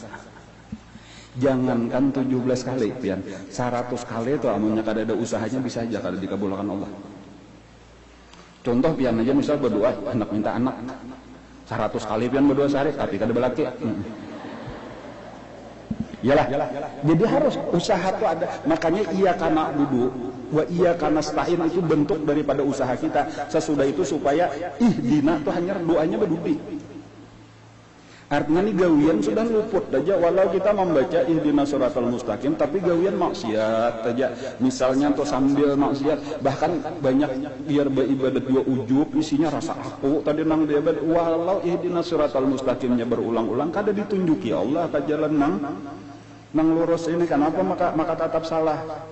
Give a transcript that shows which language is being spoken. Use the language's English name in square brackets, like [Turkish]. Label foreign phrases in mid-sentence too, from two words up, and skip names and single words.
[Banjar] Jangankan 17 kali, pian 100 kali itu amunnya kada ada usahanya bisa aja kada dikabulkan Allah. Contoh pian aja misal berdoa hendak minta anak 100 kali pian berdoa sehari tapi kada belaki. Iyalah. Jadi harus usaha itu ada. Makanya [Arabic] إياك نعبد وإياك نستعين [Banjar] itu bentuk daripada usaha kita. Sesudah itu supaya ihdina itu hanya doanya berdudi. Artinya ini gawian sudah luput aja walau kita membaca [Arabic] اهدنا الصراط المستقيم [Banjar] tapi gawian maksiat aja. Misalnya tuh sambil maksiat bahkan banyak biar beribadat dua ujub isinya rasa aku tadi nang dia walau [Arabic] اهدنا الصراط [Banjar] mustaqimnya berulang-ulang kada ditunjuki Allah ke jalan nang lurus ini kenapa maka tetap salah.